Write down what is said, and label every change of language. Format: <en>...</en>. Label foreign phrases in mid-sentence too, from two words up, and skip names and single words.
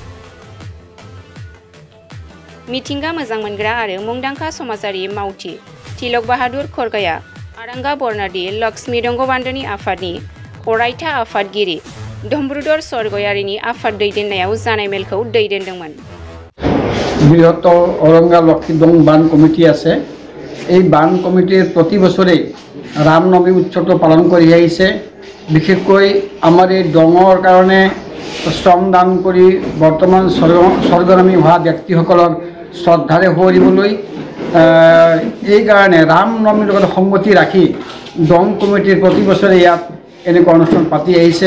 <brx>मिथिंगा मोजां मोनग्रा आरो मुंदांखा समाजारि मावथि तिलक बाहादुर खरगाया आरंगा बरनदि लक्ष्मी दंगबान्दोनि आफादनि अरायथा आफादगिरि धम्रुधर स्वर्गयारिनि आफाद दैदेननायाव जानाय मेलखौ दैदेनदोंमोन।</brx> <as>বৃহত্তর অরঙ্গা লক্ষ্মী দং বান কমিটি আছে। এই বান কমিটির প্রতি বছরে রামনবমী উৎসৱটো পালন কৰি আহিছে। বিশেষকৈ আমাৰ এই ডঙৰ কাৰণে শ্ৰমদান কৰি বৰ্তমান স্বৰ্গগামী হোৱা ব্যক্তিসকলৰ শ্ৰদ্ধাৰে সোঁৱৰিবলৈ এই কাৰণে ৰামনৱমীৰ লগত সংগতি ৰাখি ডং কমিটিৰ প্ৰতি বছৰে ইয়াত এনেকুৱা অনুষ্ঠান পাতি আহিছে।</as>